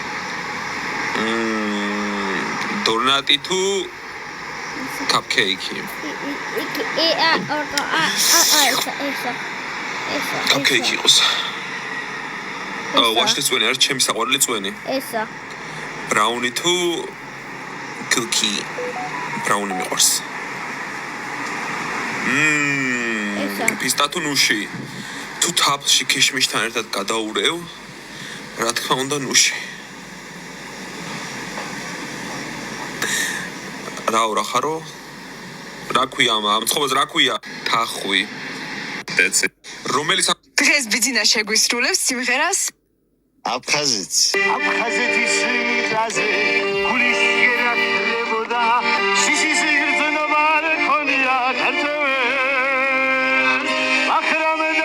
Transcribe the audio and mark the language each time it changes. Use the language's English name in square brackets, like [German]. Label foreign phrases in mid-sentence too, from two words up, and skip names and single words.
[Georgian] Donati თუ cupcake. Cupcake იყოს. ვაშლის წვენი არის ჩემი საყვარელი წვენი. ესა. Brownie თუ cookie. Brownie მიყვარს. პისტა თუ ნუში. თუ თაფლში ქიშმიშთან ერთად გადაურევ, რა თქმა უნდა ნუში. რა ხარო? რა ქვია ამ ცხოვრებას რა ქვია? თახვი. [English] That's it. [Georgian] რომელიც დღეს ბიძინა შეგვისრულებს სიმღერას აფხაზეთს. აფხაზეთის მიწაზე გულის გერახლებოდა შიშის იგრძნობა რქონია ქართველ ახრამედა